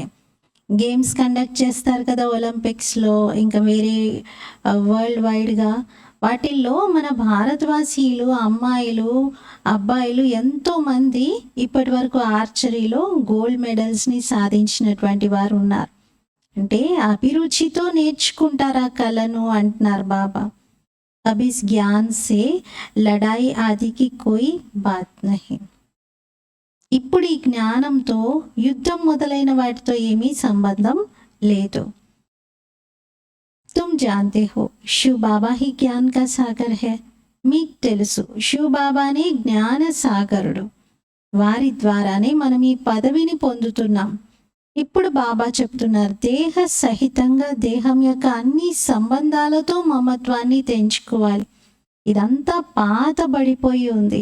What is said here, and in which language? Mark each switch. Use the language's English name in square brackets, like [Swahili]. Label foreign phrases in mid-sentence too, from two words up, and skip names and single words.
[English] games conduct [Telugu] చేస్తారు కదా ఒలింపిక్స్లో, ఇంకా వేరే [English] world wide-ga. [Telugu] వాటిల్లో మన భారతవాసీలు, అమ్మాయిలు, అబ్బాయిలు ఎంతోమంది ఇప్పటి వరకు ఆర్చరీలో [English] gold medals-ni [Telugu] సాధించినటువంటి వారు ఉన్నారు. అంటే అభిరుచితో నేర్చుకుంటారు ఆ కళను అంటున్నారు బాబా. [Hindi] अब इस ज्ञान से लड़ाई आदि की कोई बात नहीं. [Telugu] ఇప్పుడు ఈ జ్ఞానంతో యుద్ధం మొదలైన వాటితో ఏమీ సంబంధం లేదు. [Hindi] तुम जानते हो शिव बाबा ही ज्ञान का सागर है. [Telugu] మీకు తెలుసు శివ్ బాబానే జ్ఞాన సాగరుడు. వారి ద్వారానే మనం ఈ పదవిని పొందుతున్నాం. ఇప్పుడు బాబా చెప్తున్నారు, దేహ సహితంగా దేహం యొక్క అన్ని సంబంధాలతో మమత్వాన్ని తెంచుకోవాలి. ఇదంతా పాతబడిపోయి ఉంది.